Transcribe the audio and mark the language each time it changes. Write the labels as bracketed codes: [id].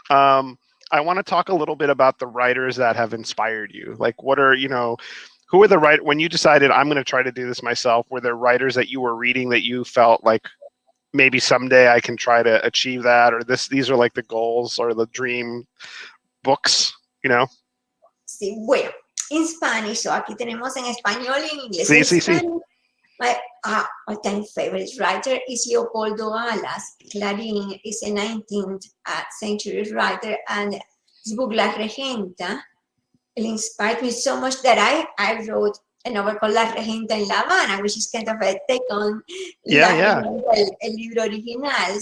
[en] I want to talk a little bit about the writers that have inspired you. Like, what are, who are the writers, when you decided I'm going to try to do this myself, were there writers that you were reading that you felt like, maybe someday I can try to achieve that, or these are like the goals or the dream books, [es] Sí, bueno, in Spanish, so aquí tenemos en español y en inglés. Sí. [en] My all-time favorite writer is Leopoldo Alas. Clarín is a 19th century writer, and his book La Regenta, it inspired me so much that I wrote a novel called La Regenta en La Habana, which is kind of a take on el libro original.